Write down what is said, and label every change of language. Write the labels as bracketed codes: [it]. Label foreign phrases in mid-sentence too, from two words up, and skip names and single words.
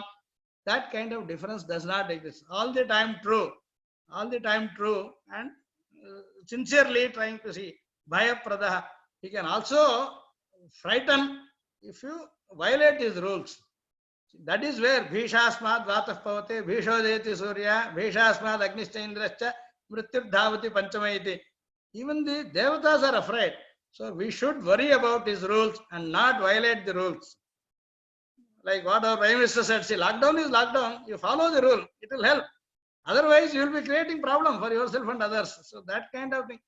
[en] That kind of difference does not exist. All the time true. All the time true and sincerely trying to see. [sa] Bhaya Pradaha. [en] He can also frighten if you violate his rules. That is where [sa] Bhishasmad Vatah Pavate, Bhishodeti Surya, Bhishasmad Agnischa Indrascha, Mrityur Dhavati Panchamaiti. [en] Even the Devatas are afraid. So we should worry about his rules and not violate the rules. Like what our Prime Minister said, see, lockdown is lockdown. You follow the rule, it will help. Otherwise, you will be creating problem for yourself and others. So that kind of thing.